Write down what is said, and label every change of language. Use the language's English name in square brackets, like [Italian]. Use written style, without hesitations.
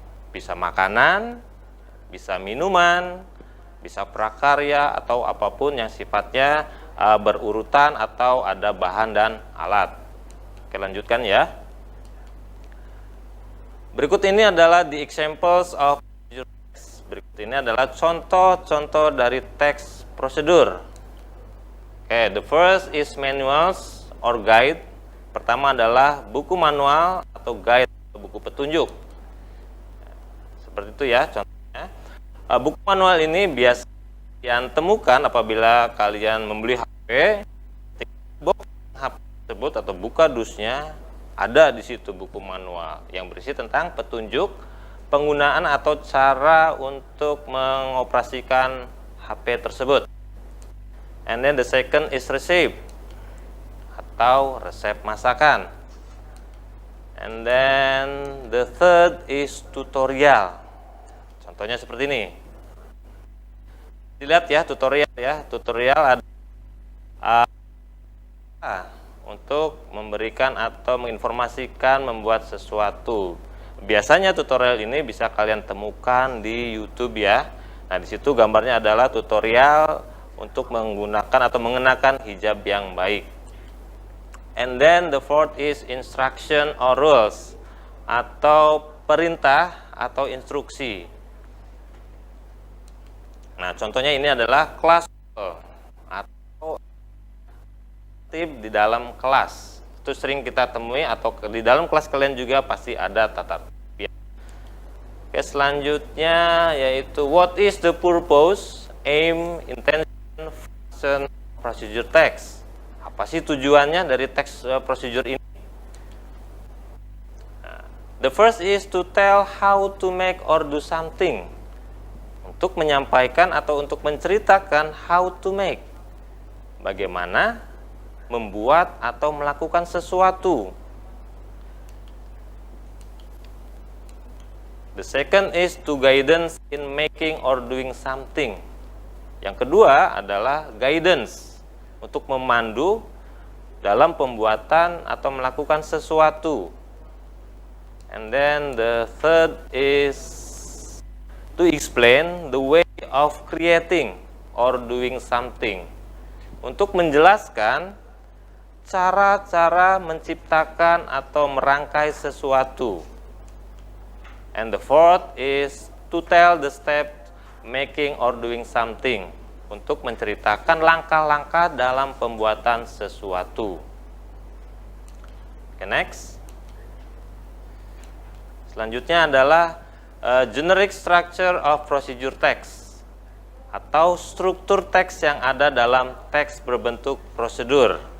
[Indonesian] Bisa makanan, bisa minuman, bisa prakarya, atau apapun yang sifatnya berurutan atau ada bahan dan alat. Oke, lanjutkan ya. Berikut ini adalah [English] the examples of procedure text. [Indonesian] Berikut ini adalah contoh-contoh dari teks prosedur. [English] Oke, the first is manuals or guide. [Indonesian] Pertama adalah buku manual atau guide, buku petunjuk. Seperti itu ya contohnya. Buku manual ini biasa kalian temukan apabila kalian membeli HP. Box HP tersebut atau buka dusnya ada di situ buku manual yang berisi tentang petunjuk penggunaan atau cara untuk mengoperasikan HP tersebut. [English] And then the second is recipe [Indonesian] atau resep masakan. [English] And then the third is tutorial. [Indonesian] Contohnya seperti ini. Dilihat ya tutorial ya. Tutorial ada untuk memberikan atau menginformasikan membuat sesuatu. Biasanya tutorial ini bisa kalian temukan di YouTube ya. Nah, di situ gambarnya adalah tutorial untuk menggunakan atau mengenakan hijab yang baik. [English] And then the fourth is instruction or rules [Indonesian] atau perintah atau instruksi. Nah, contohnya ini adalah kelas atau tip di dalam kelas. Itu sering kita temui atau di dalam kelas kalian juga pasti ada tata tertib. Oke, selanjutnya yaitu [English] what is the purpose, aim, intention, function, procedure text. [Indonesian] Apa sih tujuannya dari teks procedure ini? [English] The first is to tell how to make or do something. [Indonesian] Untuk menyampaikan atau untuk menceritakan [English] how to make. [Indonesian] Bagaimana membuat atau melakukan sesuatu. [English] The second is to guidance in making or doing something. [Indonesian] Yang kedua adalah guidance, untuk memandu dalam pembuatan atau melakukan sesuatu. [English] And then the third is to explain the way of creating or doing something. [Indonesian] Untuk menjelaskan cara-cara menciptakan atau merangkai sesuatu. [English] And the fourth is to tell the step making or doing something. [Indonesian] Untuk menceritakan langkah-langkah dalam pembuatan sesuatu. [English] Okay, next. [Indonesian] Selanjutnya adalah [English] generic structure of procedure text [Indonesian] atau struktur teks yang ada dalam teks berbentuk prosedur.